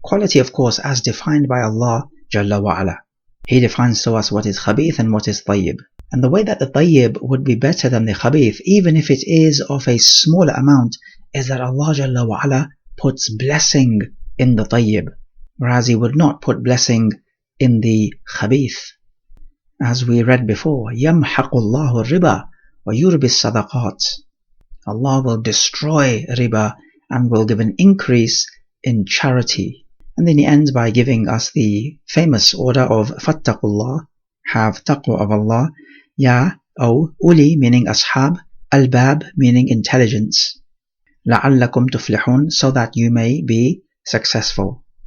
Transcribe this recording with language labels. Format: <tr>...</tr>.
<en>Quality, of course, as defined by Allah Jalla wa Ala. He defines to us what is khabith and what is tayyib. And the way that the tayyib would be better than the khabith, even if it is of a smaller amount, is that Allah Jalla wa Ala puts blessing in the tayyib, whereas He would not put blessing in the khabith.</en> <ar>As we read before, يَمْحَقُ اللَّهُ الرِّبَى وَيُرْبِي الصَّدَقَاتِ.</ar> <en>Allah will destroy riba and will give an increase in charity. And then He ends by giving us the famous order of</en> <ar>فَاتَّقُوا اللَّهِ,</ar> <en>have taqwa of Allah, Ya, O, Uli meaning ashab, Al-Bab meaning intelligence,</en> <ar>لَعَلَّكُمْ تُفْلِحُونَ,</ar> <en>so that you may be successful.</en>